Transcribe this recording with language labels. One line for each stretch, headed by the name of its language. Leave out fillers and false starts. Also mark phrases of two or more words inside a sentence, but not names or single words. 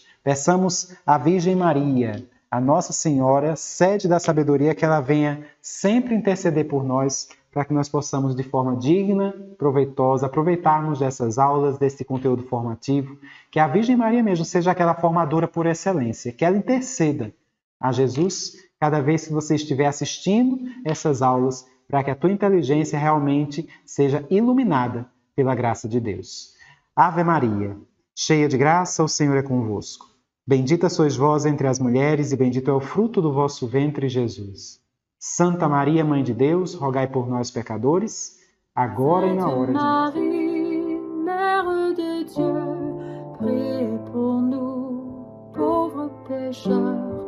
Portuguese: Peçamos à Virgem Maria, a Nossa Senhora, sede da sabedoria, que ela venha sempre interceder por nós, para que nós possamos, de forma digna, proveitosa, aproveitarmos dessas aulas, desse conteúdo formativo, que a Virgem Maria mesmo seja aquela formadora por excelência, que ela interceda a Jesus cada vez que você estiver assistindo essas aulas, para que a tua inteligência realmente seja iluminada pela graça de Deus. Ave Maria, cheia de graça, o Senhor é convosco. Bendita sois vós entre as mulheres, e bendito é o fruto do vosso ventre, Jesus. Santa Maria, Mãe de Deus, rogai por nós, pecadores, agora e na hora de nossa morte.
French: Mère de Dieu, priez pour nous, pauvres pécheurs,